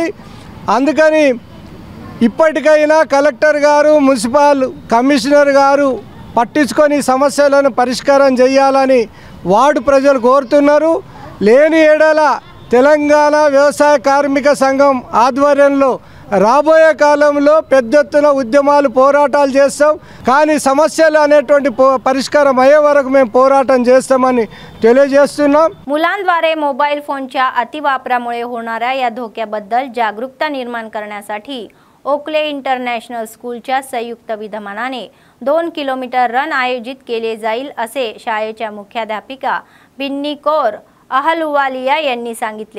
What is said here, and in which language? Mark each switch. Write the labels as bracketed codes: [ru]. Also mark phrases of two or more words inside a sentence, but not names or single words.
[te] అందుకని ఇప్పటికైనా కలెక్టర్ గారు మున్సిపల్ కమిషనర్ గారు పట్టించుకొని సమస్యలను పరిష్కారం చేయాలని వార్డు ప్రజలు కోరుతున్నారు। లేని ఏడల తెలంగాణ వ్యవసాయ కార్మిక సంఘం ఆధ్వర్యంలో రాబోయే కాలంలో పెద్ద ఎత్తున ఉద్యమాలు పోరాటాలు చేస్తాం। కానీ సమస్యలు అనేటువంటి పరిష్కారం అయ్యే వరకు మేము పోరాటం చేస్తామని తెలియజేస్తున్నాం। [mr] मुलांद्वारे मोबाईल फोनच्या अतिवापरामुळे होणाऱ्या या धोक्याबद्दल जागरूकता निर्माण करण्यासाठी ओकले इंटरनॅशनल स्कूलच्या संयुक्त विद्यमानाने 2 किलोमीटर रन आयोजित केले जाईल असे शाळेच्या मुख्याध्यापिका बिन्नी कौर अहलुवालिया यांनी सांगितले।